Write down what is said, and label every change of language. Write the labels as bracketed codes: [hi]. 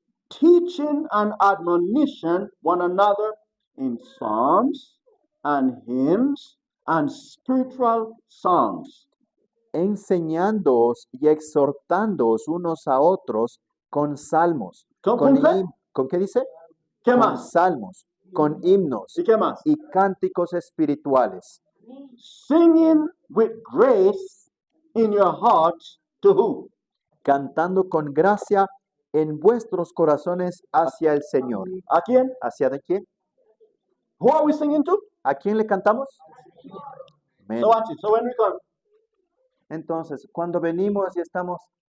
[en] teaching and admonition one another in psalms and hymns and spiritual songs, [es] enseñándoos y exhortándoos unos a otros con salmos. ¿Con qué? ¿Con qué dice? ¿Qué Con más? salmos, con himnos ¿Y qué más? y cánticos espirituales, [en] Singing with grace in your hearts to who? [es] cantando con gracia en vuestros corazones hacia el Señor. ¿A quién? ¿Hacia de quién? Who are we singing to? ¿A quién le cantamos? Amén. [en] So watch it. So when we come, [es] Entonces, cuando venimos y estamos,